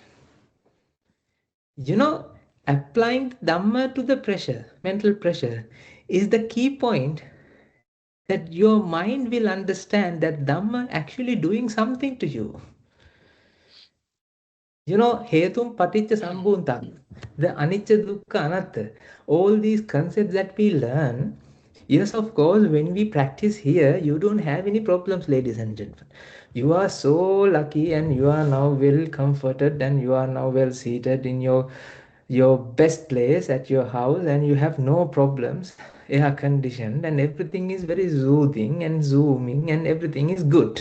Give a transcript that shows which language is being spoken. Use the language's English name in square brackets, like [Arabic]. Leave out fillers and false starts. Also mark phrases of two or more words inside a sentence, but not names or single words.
[English] You know, applying Dhamma to the pressure, mental pressure, is the key point that your mind will understand that Dhamma actually doing something to you. You know, 𝗃𝗃𝗏 𝗵𝗃, the [Pali] anicca, dukkha, anatta, [English] all these concepts that we learn, yes, of course, when we practice here, you don't have any problems, ladies and gentlemen. You are so lucky and you are now well comforted and you are now well seated in your best place at your house and you have no problems, air conditioned, and everything is very soothing and zooming and everything is good.